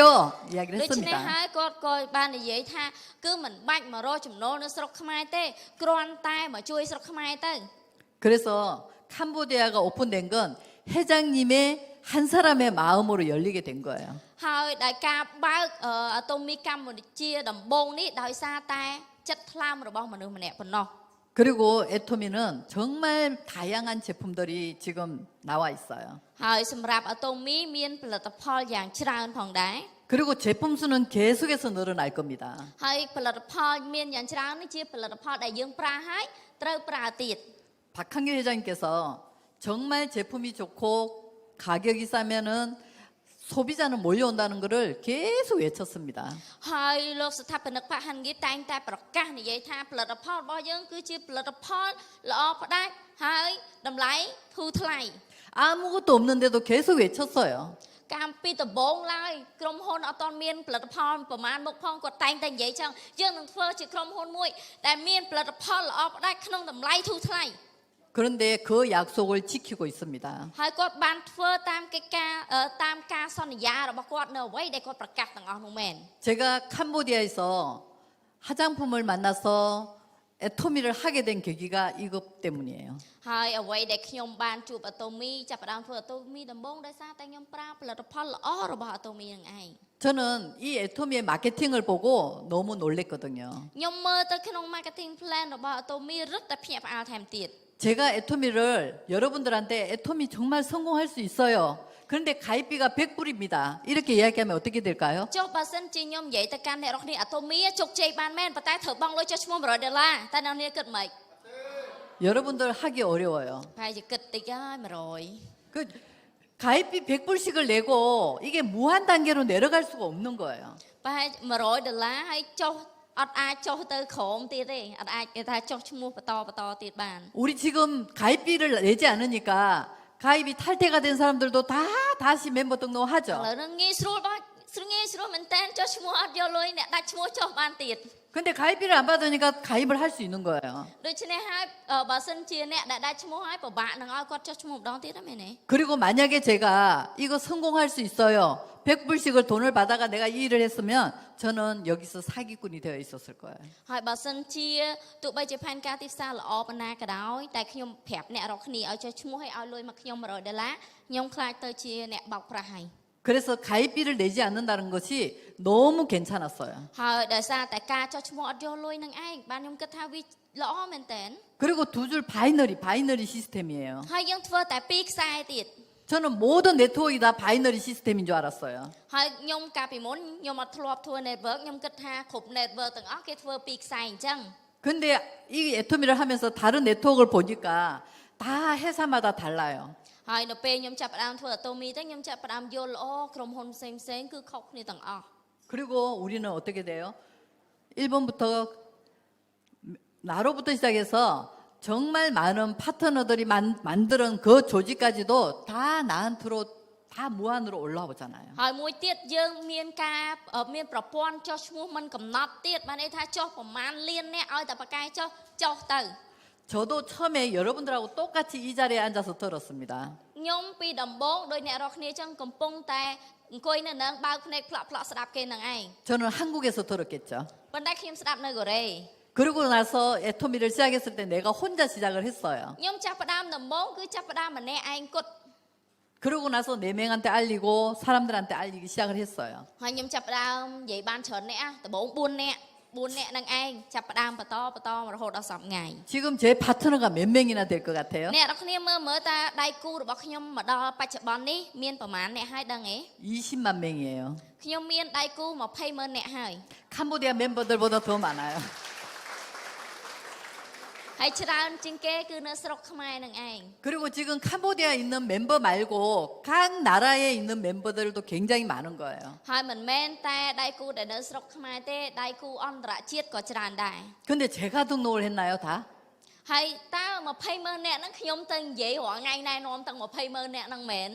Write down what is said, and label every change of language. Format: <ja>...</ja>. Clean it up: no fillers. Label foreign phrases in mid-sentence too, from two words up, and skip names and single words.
<ko>이야기를</ko> <km>ដូច្នេះ</km> <ko>했습니다.</ko> <km>ហើយគាត់ក៏បាននិយាយថាគឺមិនបាច់មករកចំណូលនៅស្រុកខ្មែរទេគ្រាន់តែមកជួយស្រុកខ្មែរទៅ</km> <ko>그래서 캄보디아가 오픈된 건 회장님의 한 사람의 마음으로 열리게 된 거예요.</ko> <km>ហើយដោយការបើកអាតូមីកម្ពុជាដំបូងនេះដោយសារតែចិត្តថ្លើមរបស់មនុស្សម្នាក់ប៉ុណ្ណោះ</km> <ko>그리고 애토미는 정말 다양한 제품들이 지금 나와 있어요.</ko> <km>ហើយសម្រាប់អាតូមីមានផលិតផលយ៉ាងច្រើនផងដែរ</km> <ko>그리고 제품 수는 계속해서 늘어날 겁니다.</ko> <km>ហើយផលិតផលមានយ៉ាងច្រើននេះជាផលិតផលដែលយើងប្រើហើយត្រូវប្រើទៀត</km> <ko>박한길 회장님께서 정말 제품이 좋고 가격이 싸면은 소비자는 몰려온다는 것을 계속 외쳤습니다.</ko> <km>ហើយលោកស្ថាបនិកផាកហាន់ហ្គីតែងតែប្រកាសនិយាយថាផលិតផលរបស់យើងគឺជាផលិតផលល្អផ្ដាច់ហើយតម្លៃធូរថ្លៃ</km> <ko>아무것도 없는데도 계속 외쳤어요.</ko> <km>កាលពីដំបូងឡើយក្រុមហ៊ុនអត់ទាន់មានផលិតផលប្រមាណមុខផងគាត់តែងតែនិយាយចឹងយើងនឹងធ្វើជាក្រុមហ៊ុនមួយដែលមានផលិតផលល្អផ្ដាច់ក្នុងតម្លៃធូរថ្លៃ</km> <ko>그런데 그 약속을 지키고 있습니다.</ko> <km>ហើយគាត់បានធ្វើតាមកិច្ចការតាមការសន្យារបស់គាត់នៅអ្វីដែលគាត់ប្រកាសទាំងអស់នោះមែន</km> <ko>제가 캄보디아에서 화장품을 만나서 애토미를 하게 된 계기가 이것 때문이에요.</ko> <km>ហើយអ្វីដែលខ្ញុំបានជួបអាតូមីចាប់ផ្ដើមធ្វើអាតូមីដំបូងដោយសារតែខ្ញុំប្រើផលិតផលល្អរបស់អាតូមីនឹងឯង</km> <ko>저는 이 애토미의 마케팅을 보고 너무 놀랬거든요.</ko> <km>ខ្ញុំមើលទៅក្នុង</km> <en>marketing plan</en> <km>របស់អាតូមីរឹតតែភ្ញាក់ផ្អើលថែមទៀត</km> <ko>제가 애토미를 여러분들한테 애토미 정말 성공할 수 있어요. 그런데 가입비가 100불입니다. 이렇게 이야기하면 어떻게 될까요?</ko> <km>ចុះបើសិនជាខ្ញុំនិយាយទៅកាន់អ្នកនរគ្នាអាតូមីជោគជ័យបានមែនប៉ុន្តែត្រូវបង់លុយចុះឈ្មោះ$100តែអ្នកនរគ្នាគិតមិន</km> <ko>여러분들 하기 어려워요.</ko> <km>ហើយជាគិតតិចហើយ100</km> <ko>그 가입비 100불씩을 내고 이게 무한 단계로 내려갈 수가 없는 거예요.</ko> <km>ប្រហែល$100ហើយចុះអត់អាចចុះទៅក្រោមទៀតទេអត់អាចគេថាចុះឈ្មោះបន្តទៀតបាន</km> <ko>우리 지금 가입비를 내지 않으니까 가입이 탈퇴가 된 사람들도 다 다시 멤버 ឥ 등록하죠.</ko> <km>ឡូវហ្នឹងងាយស្រួលបងងាយស្រួលមែនតើចុះឈ្មោះអត់យកលុយអ្នកដាច់ឈ្មោះចុះបានទៀត</km> <ko>근데 가입비를 안 받으니까 가입을 할 수 있는 거예요.</ko> <km>ដូច្នេះហើយបើសិនជាអ្នកដែលដាច់ឈ្មោះហើយពិបាកនឹងឲ្យគាត់ចុះឈ្មោះម្ដងទៀតហ្នឹងមែនទេ</km> <ko>그리고 만약에 제가 이거 성공할 수 있어요. 100불씩을 돈을 받아가 내가 이 일을 했으면 저는 여기서 사기꾼이 되어 있었을 거예요.</ko> <km>ហើយបើសិនជាទោះបីជាផែនការទីផ្សារល្អប៉ុណ្ណាក៏ដោយតែខ្ញុំប្រាប់អ្នករាល់គ្នាឲ្យចុះឈ្មោះឲ្យឲ្យលុយមកខ្ញុំ$100ខ្ញុំខ្លាចទៅជាអ្នកបោកប្រាស់ហើយ</km> <ko>그래서 가입비를 내지 않는다는 것이 너무 괜찮았어요.</ko> <km>ហើយដោយសារតែការចុះឈ្មោះអត់យកលុយនឹងឯងបានខ្ញុំគិតថាវាល្អមែនតើ</km> <ko>그리고 두 줄 바이너리 시스템이에요.</ko> <km>ហើយយើងធ្វើតែ2ខ្សែទៀត</km> <ko>저는 모든 네트워크가 다 바이너리 시스템인 줄 알았어요.</ko> <km>ហើយខ្ញុំកាលពីមុនខ្ញុំអត់ធ្លាប់ធ្វើ network ខ្ញុំគិតថាគ្រប់ network ទាំងអស់គេធ្វើ2ខ្សែអញ្ចឹង</km> <ko>근데 이 애토미를 하면서 다른 네트워크를 보니까 다 회사마다 달라요.</ko> <km>ហើយនៅពេលខ្ញុំចាប់ផ្ដើមធ្វើអាតូមីទៅខ្ញុំចាប់ផ្ដើមយល់ក្រុមហ៊ុនផ្សេងគឺខុសគ្នាទាំងអស់</km> <ko>그리고 우리는 어떻게 돼요? 1번부터 나로부터 시작해서 정말 많은 파트너들이 만드는 그 조직까지도 다 나한테로 다 무한으로 올라오잖아요.</ko> <km>ហើយមួយទៀតយើងមានការមានប្រព័ន្ធចុះឈ្មោះមិនកំណត់ទៀតបានន័យថាចុះប្រមាណលានអ្នកឲ្យតែប្រកែចុះទៅ</km> <ko>저도 처음에 여러분들하고 똑같이 이 자리에 앉아서 들었습니다.</ko> <km>ខ្ញុំពីដំបូងដោយអ្នករាល់គ្នាចឹងកំពុងតែអង្គុយនៅនឹងបើកភ្នែកផ្លាក់ស្ដាប់គេនឹងឯង</km> <ko>저는 한국에서 들었겠죠.</ko> <km>ប៉ុន្តែខ្ញុំស្ដាប់នៅកូរ៉េ</km> <ko>그러고 나서 애토미를 시작했을 때 내가 혼자 시작을 했어요.</ko> <km>ខ្ញុំចាប់ផ្ដើមដំបូងគឺចាប់ផ្ដើមម្នាក់ឯងគត់</km> <ko>그러고 나서 4명한테 알리고 사람들한테 알리기 시작을 했어요.</ko> <km>ហើយខ្ញុំចាប់ផ្ដើមនិយាយបានច្រើនអ្នកដំបូង4នាក់នឹងឯងចាប់ផ្ដើមបន្តរហូតដល់10ថ្ងៃ</km> <ko>지금 제 파트너가 몇 명이나 될 것 같아요?</ko> <km>អ្នកនរគ្នាមើលតើដៃគូរបស់ខ្ញុំមកដល់បច្ចុប្បន្ននេះមានប្រមាណអ្នកហើយដឹងទេ</km> <ko>20만 명이에요.</ko> <km>ខ្ញុំមានដៃគូ200,000អ្នកហើយ</km> <ko>캄보디아 멤버들보다 더 많아요.</ko> <km>ហើយច្រើនជាងគេគឺនៅស្រុកខ្មែរនឹងឯង</km> <ko>그리고 지금 캄보디아에 있는 멤버 말고 각 나라에 있는 멤버들도 굉장히 많은 거예요.</ko> <km>ហើយមិនមែនតែដៃគូដែលនៅស្រុកខ្មែរទេដៃគូអន្តរជាតិក៏ច្រើនដែរ</km> <ko>근데 제가 등록을 했나요, 다?</ko> <km>ហើយតើ200,000អ្នកហ្នឹងខ្ញុំទៅនិយាយរាល់ថ្ងៃណែនាំទាំង200,000អ្នកហ្នឹងមែន</km>